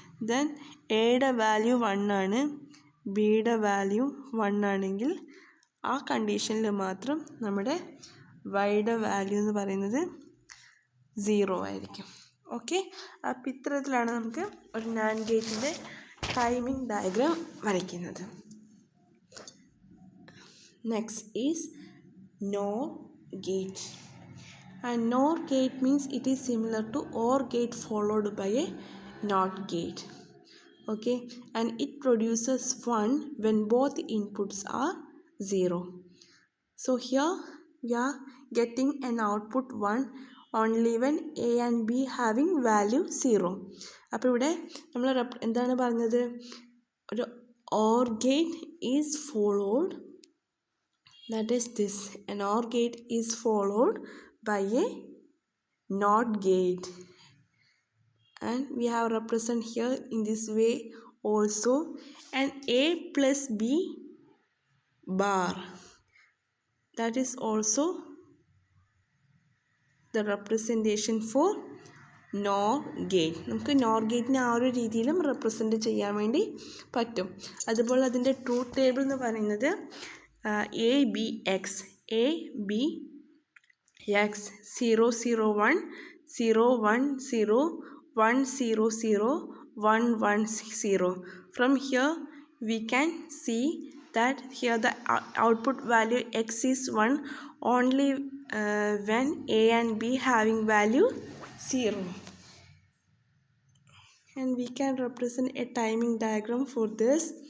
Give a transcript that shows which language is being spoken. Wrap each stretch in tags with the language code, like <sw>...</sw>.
<ml>Then എയുടെ value 1 ആണ്, ബിയുടെ വാല്യൂ 1 ആണെങ്കിൽ ആ കണ്ടീഷനിൽ മാത്രം നമ്മുടെ വൈയുടെ വാല്യൂ എന്ന് പറയുന്നത് 0 ആയിരിക്കും. ഓക്കെ, അപ്പം ഇത്തരത്തിലാണ് നമുക്ക് ഒരു നാൻഡ് ഗേറ്റിൻ്റെ ടൈമിംഗ് ഡയഗ്രാം വരയ്ക്കുന്നത്.</ml> <en>Next is NOR gate. And NOR gate means it is similar to OR gate followed by a NOT gate. Okay, and it produces 1 when both inputs are 0. So here we are getting an output 1 only when A and B having value 0.</en> <ml>അപ്പോൾ ഇവിടെ നമ്മൾ എന്താണ് പറഞ്ഞത്, ഒരു</ml> <en>OR gate is followed, that is this, an OR gate is followed by a NOT gate, and we have represent here in this way also an A plus B bar, that is also the representation for NOR gate.</en> <ml>നമുക്ക് NOR ഗേറ്റിനെ ആ ഒരു രീതിയിലും represent ചെയ്യാൻ വേണ്ടി പറ്റും. അതുപോലെ അതിൻ്റെ truth table എന്ന് പറയുന്നത് A B X, A B X 0 0 1 0 1 0 1 0 0 1 1 0.</ml> <en>From here we can see that here the output value x is 1 only when A and B having value 0. And we can represent a timing diagram for this.</en>